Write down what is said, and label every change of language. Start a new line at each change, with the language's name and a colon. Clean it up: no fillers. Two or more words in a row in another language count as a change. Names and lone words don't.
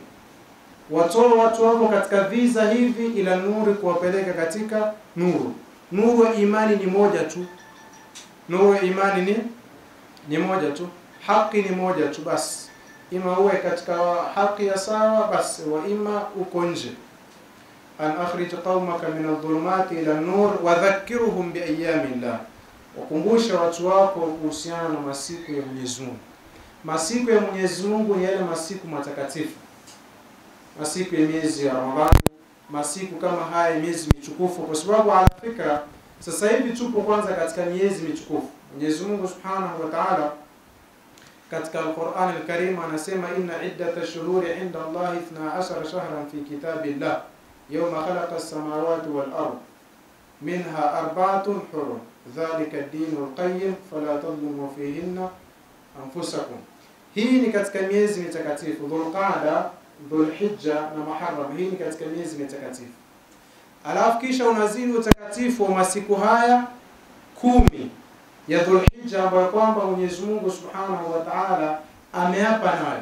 Swahili: Watoa watu wako katika viza hivi ila nuru, kuwapeleka katika nuru. Nuru ya imani ni moja tu. Nuru ya imani ni moja tu. Haki ni moja tu basi. Ima uwe katika haki ya sawa basi, wa ima uko nje.
Arabic: أن أخرج قومك من الظلمات إلى النور وذكرهم بأيام الله,
Swahili: wakumbusha watu wako kuhusiana na masiku ya Mwenyezi Mungu. Masiku ya Mwenyezi Mungu ni yale masiku matakatifu, masiku ya miezi ya Ramadhani, masiku kama haya, miezi mitukufu. Kwa sababu
Arabic: على فكرة
Swahili: sasa hivi tupo kwanza katika miezi mitukufu. Mwenyezi Mungu
Arabic: سبحانه وتعالى
Swahili: katika Al-Qur'an Al-Karim anasema:
Arabic: إن عدة الشهور عند الله 12 شهرا في كتاب الله يوم خلق السماوات والأرض منها أربعة حرم ذلك الدين القيم فلا تظلموا فيهن أنفسكم.
Swahili: Hii ni katika miezi mitakatifu: Dhulqa'da, Dhulhijja na Muharram. Hii ni katika miezi mitakatifu. Alafu kisha unazidi utakatifu wa masiku haya 10 ya Dhulhijja, ambayo kwamba Mwenyezi Mungu
Arabic: سبحانه وتعالى
Swahili: ameapa nayo.